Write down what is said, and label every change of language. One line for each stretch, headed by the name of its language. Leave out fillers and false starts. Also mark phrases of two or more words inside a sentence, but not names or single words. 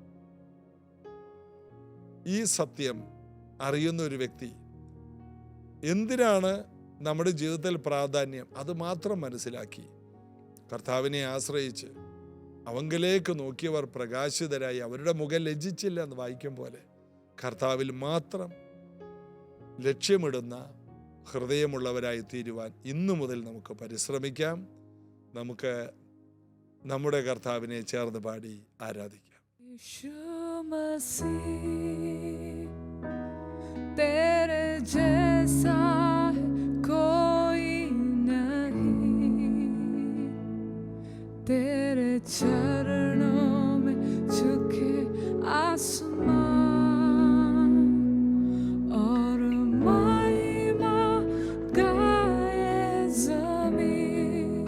Malayalam: ഈ സത്യം അറിയുന്ന ഒരു വ്യക്തി എന്തിനാണ് നമ്മുടെ ജീവിതത്തിൽ പ്രാധാന്യം, അത് മാത്രം മനസ്സിലാക്കി കർത്താവിനെ ആശ്രയിച്ച് അവങ്കിലേക്ക് നോക്കിയവർ പ്രകാശിതരായി, അവരുടെ മുഖം ലജ്ജിച്ചില്ല എന്ന് വായിക്കും പോലെ കർത്താവിൽ മാത്രം ലക്ഷ്യമിടുന്ന ഹൃദയമുള്ളവരായി തീരുവാൻ ഇന്നു മുതൽ നമുക്ക് പരിശ്രമിക്കാം. നമുക്ക് നമ്മുടെ കർത്താവിനെ ചേർന്ന് പാടി ആരാധിക്കാം.
Hindi: तेरे जैसा कोई नहीं, तेरे चरणों में झुके आसमान और महिमा गाए ज़मीं।